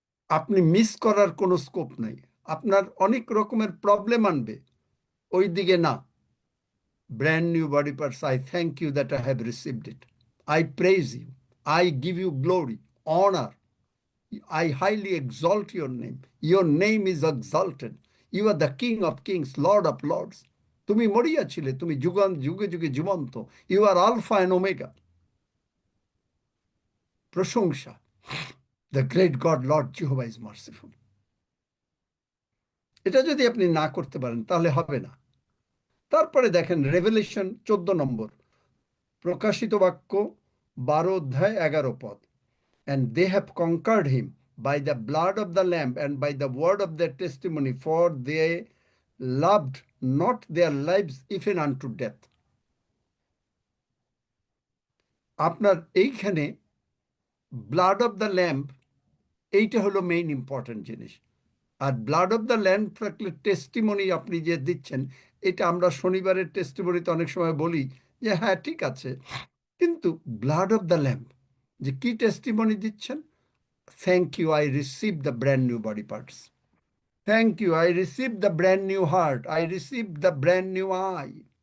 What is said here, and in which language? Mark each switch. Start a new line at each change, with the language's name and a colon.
Bangla: আপনি মিস করার কোনো স্কোপ নাই। আপনার অনেক রকমের প্রবলেম আনবে, ওই দিকে না।
English: Brand new body parts, I thank you that I have received it. I praise you, I give you glory, honour, I highly exalt your name. Your name is exalted. You are the King of kings, Lord of lords.
Bangla: তুমি মরিয়া ছিলে, তুমি যুগে যুগে জীবন্ত।
English: You are Alpha and Omega.
Bangla: প্রশংসা।
English: The great God Lord Jehovah is merciful.
Bangla: এটা যদি আপনি না করতে পারেন তাহলে হবে না। তারপরে দেখেন রেভেলেশন 14 নম্বর, প্রকাশিত বাক্য 12 অধ্যায় 11 পদ।
English: And they have conquered him by the blood of the Lamb and by the word of their testimony, for they loved not their lives even unto death.
Bangla: আপনার এইখানে
English: blood of the lamb,
Bangla: এইটা হলো main important জিনিস। আর
English: blood of the lamb
Bangla: থাকলে testimony আপনি যে দিচ্ছেন, এটা আমরা শনিবারের টেস্টিমনিতে অনেক সময় বলি যে হ্যাঁ ঠিক আছে, কিন্তু ব্লাড অফ দ্য ল্যাম্ব যে কি টেস্টিমনি দিচ্ছেন?
English: Thank you, I received the brand new body parts. Thank you, I received the brand new heart. I received the brand new eye.